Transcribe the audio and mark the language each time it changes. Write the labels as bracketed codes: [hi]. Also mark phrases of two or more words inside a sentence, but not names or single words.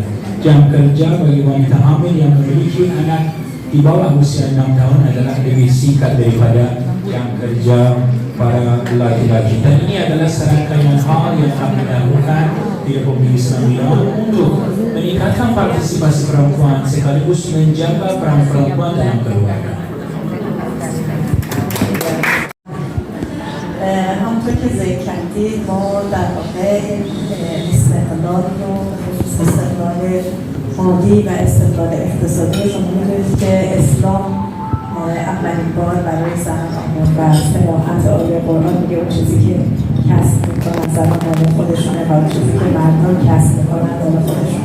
[id] Jam kerja bagi wanita hamil yang memiliki anak di bawah usia 6 tahun adalah lebih singkat daripada yang kerja para laki-laki. Dan ini adalah serangkaian hal yang kami lakukan di Republik Islam Iran untuk meningkatkan partisipasi perempuan sekaligus menjaga peran perempuan dalam keluarga. [fa] همونطور که ذکر کردید ما در واقع استقلال رو خصوص استقلال مالی و استقلال اقتصادی شما می‌دونید که اسلام اولین بار برای زنان آمد و صراحت آیه قرآن میگه اون چیزی که کسب میکنن زنان برای خودشونه و اون چیزی که مردان کسب میکنن برای خودشون.